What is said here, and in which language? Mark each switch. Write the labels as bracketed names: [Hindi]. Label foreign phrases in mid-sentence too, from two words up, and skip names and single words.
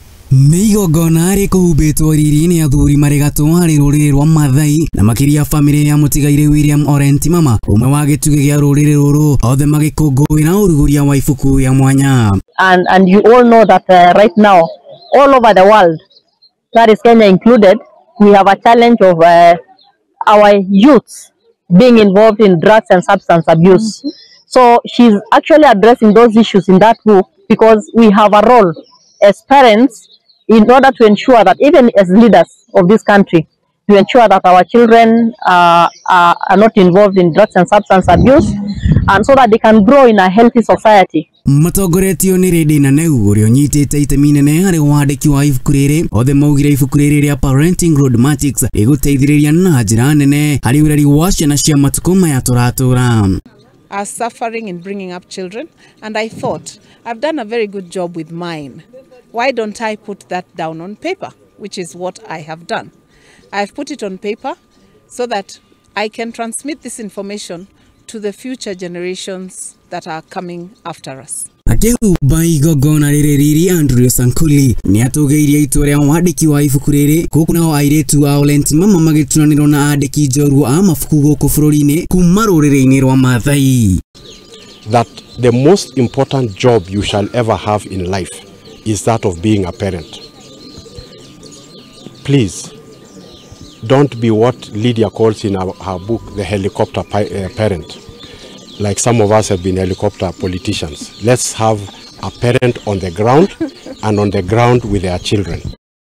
[Kikuyu] Nigogona rikuhubitwo riri-ini athuri marĩ gatũ harĩ rũrĩrĩ rwa Mathai na makĩria famĩlĩ ya Mutigaire William ore Ntimama ũmwe wa gĩtugi gĩa rũrĩrĩ rũrũ othe magĩkũngũĩra ũruguria wa ibuku ya mwanya. [English] And you all know that right now all over the world, that is Kenya included, we have a challenge of our youths being involved in drugs and substance abuse. So she's actually addressing those issues in that book because we have a role as parents in order to ensure that even as leaders of this country, to ensure that our children are not involved in drugs and substance abuse, and so that they can grow in a healthy society. [Kikuyu] Matongoretio nĩ Rĩndĩ na Neu ũrĩa ũnyitĩte itemi inene harĩ wandĩki wa ibuku rĩrĩ. Othe maugire ibuku rĩrĩ rĩa Parenting Roadmatics rĩgũteithĩrĩria na njĩra nene harĩ ũreri wa ciana cia matukũ maya tũratũra. [English] Are suffering in bringing up children, and I thought I've done a very good job with mine. Why don't I put that down on paper, which is what I have done. I've put it on paper so that I can transmit this information to the future generations that are coming after us. [Kikuyu] Akĩhumba igongona rĩrĩ Riri Andrew Sankuli nĩ atũgĩirie itua rĩa wandĩki wa ibuku rĩrĩ gũkũ nao airĩtu ao Ntimama magĩturanĩrwo na andĩki njorua a mabuku gũkũ bũrũri-inĩ kuma rũrĩrĩ-inĩ rwa Mathai. [English] That the most important job you shall ever have in life is that of being a parent. Please, don't be what Lydia calls in her book the helicopter parent. Like some of us have been helicopter politicians. Let's have a parent on the ground and on the ground with their children.